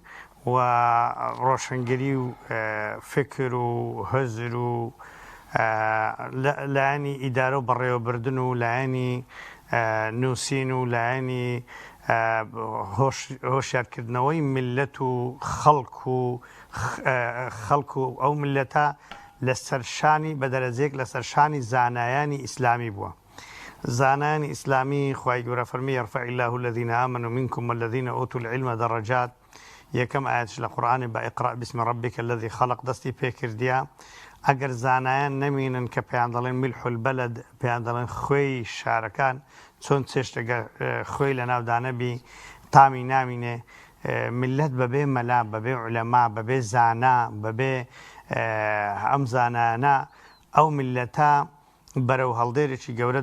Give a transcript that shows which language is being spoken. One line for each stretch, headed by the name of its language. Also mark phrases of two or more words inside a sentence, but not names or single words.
Central Kurdish: و فکر و هەزر و لایەنی ئیدارە و بەڕێوەبردن و لایەنی نووسین و لایەنی هۆشیارکردنەوەی میلەت و خەڵک و ئەو میلەتە لە سەرشانی بە دەرەجەیەک لە سەرشانی زانایانی ئیسلامی بووە. زانایانی ئیسلامی خوای گەورە فەرمی
Arabic: یەرفەع الله الذین آمنوا منکم والذین ئوتوا العلم دەرەجات
Central Kurdish: یەکەم ئاەتش لە قورئانێ بە
Arabic: ئیقرأ بسم ربک الذی خەلق
Central Kurdish: دەستی پێکردیە ئەگەر زانایان نەمینن کە پێیان دەڵێن
Arabic: میلح البەلد
Central Kurdish: پێیان دەڵێن خۆی شارەکان چۆن چێشتەگە خۆی لە ناودانەبی تامی نامینێ میلەت بەبێ مەلا بەبێ عولەما بەبێ زانا بەبێ ئەم زانانە ئەو میلەتە بەرەو هەڵدێرێکی گەورە